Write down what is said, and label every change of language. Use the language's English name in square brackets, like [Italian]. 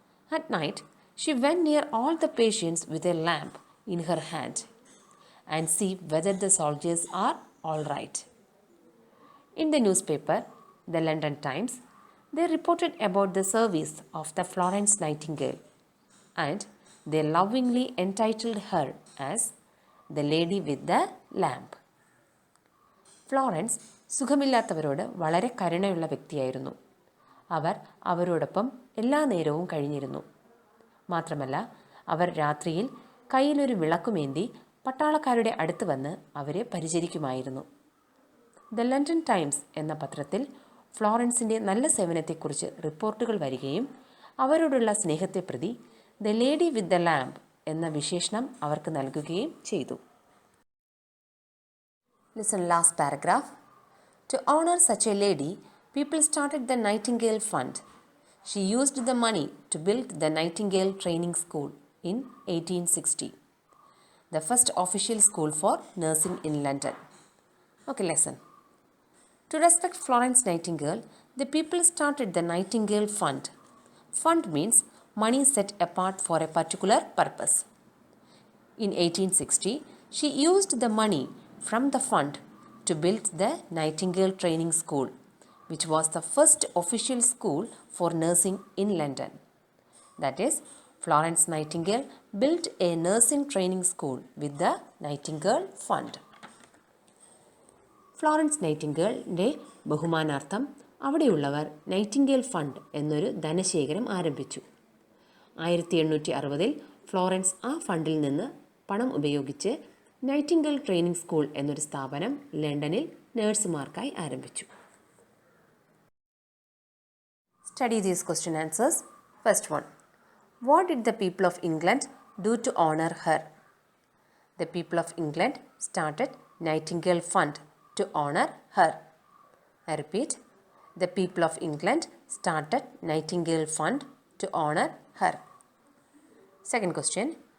[English] At night, she went near all the patients with a lamp in her hand and see whether the soldiers are all right. In the newspaper, the London Times, they reported about the service of the Florence Nightingale and they lovingly entitled her as the lady with the lamp. [Malayalam] Florence സുഖമില്ലാത്തവരോട് വളരെ കരുണയുള്ള വ്യക്തിയായിരുന്നു. അവർ അവരോടൊപ്പം എല്ലാ നേരവും കഴിഞ്ഞിരുന്നു. മാത്രമല്ല അവർ രാത്രിയിൽ കയ്യിലൊരു വിളക്കുമേന്തി പട്ടാളക്കാരുടെ അടുത്ത് വന്ന് അവരെ പരിചരിക്കുമായിരുന്നു. ദ ലണ്ടൻ ടൈംസ് എന്ന പത്രത്തിൽ ഫ്ലോറൻസിൻ്റെ നല്ല സേവനത്തെക്കുറിച്ച് റിപ്പോർട്ടുകൾ വരികയും അവരോടുള്ള സ്നേഹത്തെ പ്രതി the lady with the lamp എന്ന വിശേഷണം അവർക്ക് നൽകുകയും ചെയ്തു. [English] Listen last paragraph. To honor such a lady, people started the Nightingale Fund. She used the money to build the Nightingale Training School in 1860, the first official school for nursing in London. Okay, lesson. To respect Florence Nightingale, the people started the Nightingale Fund. Fund means money set apart for a particular purpose. In 1860, she used the money from the fund to build the Nightingale Training School, which was the first official school for nursing in London. That is, Florence Nightingale built a nursing training school with the Nightingale Fund. [Malayalam] Florence നൈറ്റിംഗേലിൻ്റെ ബഹുമാനാർത്ഥം അവിടെയുള്ളവർ Nightingale fund എന്നൊരു ധനശേഖരം ആരംഭിച്ചു. 1860 Florence ആ ഫണ്ടിൽ നിന്ന് പണം ഉപയോഗിച്ച് Nightingale training school എന്നൊരു സ്ഥാപനം ലണ്ടനിൽ നഴ്സുമാർക്കായി ആരംഭിച്ചു. [English] Study these question answers. First one. What did the people of England do to honor her? The people of England started Nightingale Fund to honor her. I repeat. The people of England started Nightingale Fund to honor her. Second question.